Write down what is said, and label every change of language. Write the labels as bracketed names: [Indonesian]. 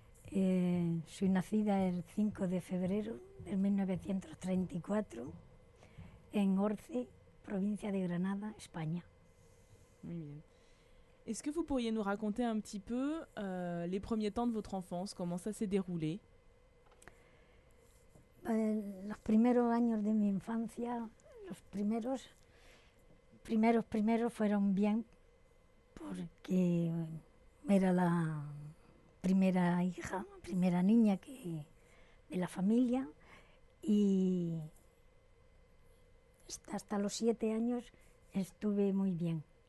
[Spanish] Soy nacida el 5 de febrero de 1934 en Orce, provincia de Granada, España. Muy bien. [French] Est-ce que vous pourriez nous raconter un petit peu les premiers temps de votre enfance, comment ça s'est déroulé? [Spanish] Los primeros años de mi infancia, los primeros fueron bien, porque era la primera hija, primera niña de la familia, y hasta los 7 años estuve muy bien.